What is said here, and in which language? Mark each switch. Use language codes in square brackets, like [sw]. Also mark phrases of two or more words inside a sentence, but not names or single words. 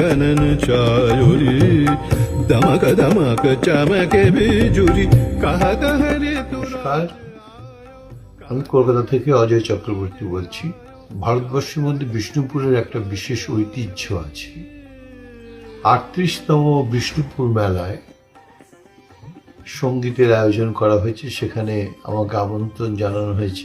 [hi] नयन चायुरी दमक दमक चमके बिजुरी कहा कहरे [bn] নমস্কার, আমি কলকাতা থেকে অজয় চক্রবর্তী বলছি। ভারতবর্ষের মধ্যে বিষ্ণুপুরের একটা বিশেষ ঐতিহ্য আছে। ৩৮তম বিষ্ণুপুর মেলায় সঙ্গীতের আয়োজন করা হয়েছে, সেখানে আমাকে আমন্ত্রণ জানানো হয়েছে।